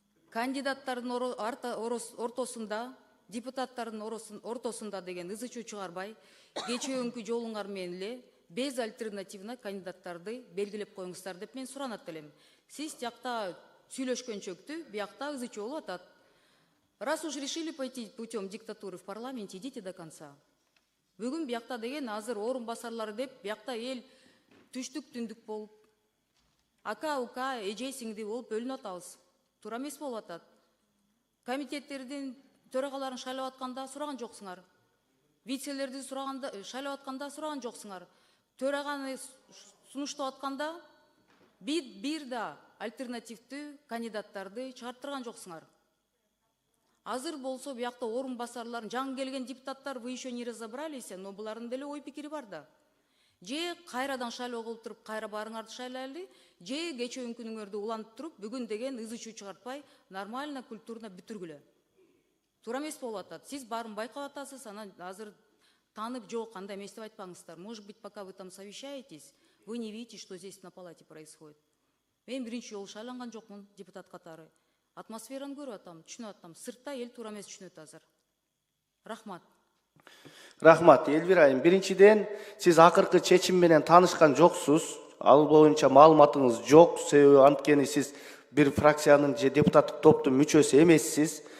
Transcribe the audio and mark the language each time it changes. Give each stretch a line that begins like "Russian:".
Kyrgyz: Кандидаттардын ортосунда, депутаттардын ортосунда деген ызы чуу чыгарбай, кечөөкү жолуңар менен эле
Russian: без альтернативно
Kyrgyz: кандидаттарды белгилеп коюңуздар деп мен суранат элем. Сиз тиякта сүйлөшкөнчөктү, биякта ызы чуу болуп атат.
Russian: Раз уж решили пойти путем диктатуры в парламенте, идите до конца.
Kyrgyz: Бүгүн биякта деген азыр орун басарлары деп биякта эл түштүк түндүк болуп, ака ука эже сиңди болуп бөлүнүп атабыз. Туура эмес болуп атат. Комитеттердин төрагаларын шайлап атканда сураган жоксуңар. Вицелерди шайлап атканда сураган жоксуңар. Төраганы сунуштап атканда бир да альтернативдүү кандидаттарды чыгарттырган жоксуңар. Азыр болсо биякта орун басарларын жаңы келген депутаттар
Russian: вы еще не разобрались,
Kyrgyz: но булардын деле ой пикири бар да. Же кайрадан шайлоо кылып туруп, кайра барыңарды шайлайлы, же кечээ күнүңөрдү улантып туруп, бүгүн деген ызы чуу чыгартпай,
Russian: нормально, культурно
Kyrgyz: бүтүргүлө. Туура эмес болуп атат. Сиз баарын байкап атасыз, анан азыр танып жок, андай эмес деп айтпаңыздар.
Russian: Может быть, пока вы там совещаетесь, вы не видите, что здесь на палате происходит.
Kyrgyz: Мен биринчи жолу шайланган жокмун депутат катары. Атмосфераны көрүп атам, түшүнүп атам. Сыртта эл туура эмес түшүнөт азыр. Рахмат. Рахмат, Элвира айым. Биринчиден, сиз акыркы чечим менен таанышкан жоксуз. Ал боюнча маалыматыңыз жок. Себеби анткени сиз бир фракциянын же депутаттык топтун мүчөсү эмессиз.